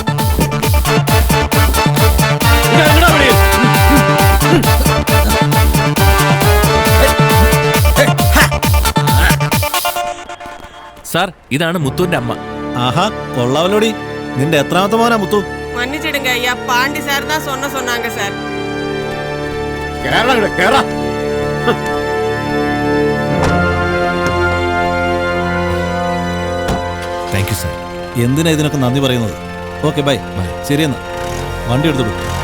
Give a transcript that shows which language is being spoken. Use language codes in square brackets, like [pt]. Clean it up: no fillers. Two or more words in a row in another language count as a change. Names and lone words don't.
[ml] സാർ, ഇതാണ് മുത്തുവിന്റെ അമ്മ. ആഹാ, കൊള്ളാവലോടി. നിന്റെ എത്രാമത്തെ മോനാ മുത്തു? [ta] மன்னிச்சிடுங்க ஐயா, பாண்டி சார் தான் சொன்னாங்க சார். [en] Thank you sir. [ml] എന്തിനാ ഇതിനൊക്കെ നന്ദി പറയുന്നത്? [en] okay, bye. [ml] ശരിയെന്നാ, വണ്ടി എടുത്തോളൂ.